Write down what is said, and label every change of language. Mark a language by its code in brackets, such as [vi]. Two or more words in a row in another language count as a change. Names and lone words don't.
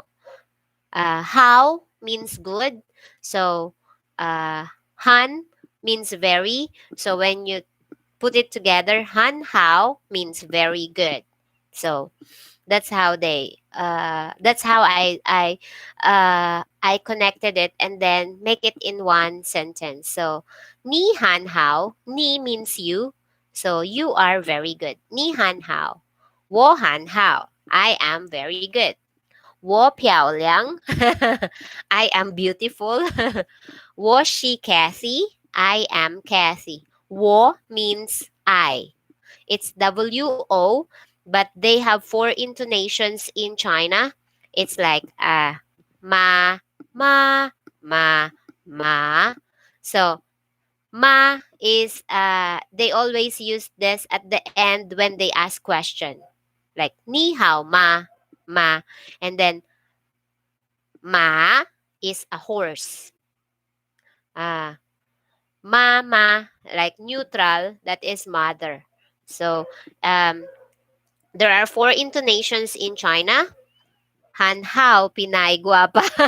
[en] Hao means good. So Han means very. So when you put it together, [zh] 很好 [en] means very good. So that's how I connected it and then make it in one sentence. So [zh] 你很好, [en] ni means you, so you are very good. [zh] 你很好，我很好, [en] I am very good. [zh] 我漂亮, [en] I am beautiful. [zh] 我是 [en] Kathy, I am Kathy. Wo means I. It's WO, but they have four intonations in China. It's like [zh] 妈，麻，马，骂. [en] So ma is they always use this at the end when they ask question. [zh] Like 你好吗，吗. [en] And then ma is a horse. Uh, mama, like neutral, that is mother. So um, there are four intonations in China. [zh] 很好 [tl] Pinay guapa.